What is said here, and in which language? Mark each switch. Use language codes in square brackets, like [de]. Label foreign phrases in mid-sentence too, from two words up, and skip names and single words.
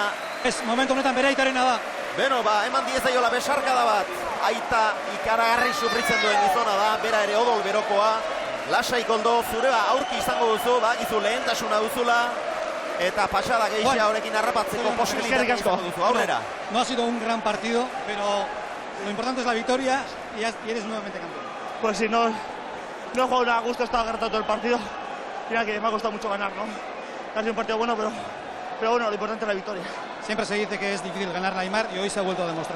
[eu] Ez, momentu honetan bere aitarena da. Beno, eman diezaiola besarkada bat. Aita ikaragarri sufritzen duen gizona da, bera ere odol berokoa. Lasai Koldo, zure aurki izango duzu, gizu lehentasuna duzula. Eta pasada gehixea horrekin harrapatzeko posibilitatea izango duzu, aurrera. [es] No ha sido un gran partido, pero lo importante es la victoria y eres nuevamente campeón. Pues sí, no he jugado a gusto, estaba agarrado todo el partido. Mira que me ha costado mucho ganar, ¿no? Ha sido un partido bueno, pero bueno, lo importante es la victoria. Siempre se dice que es difícil ganar a Aimar y hoy se ha vuelto a demostrar.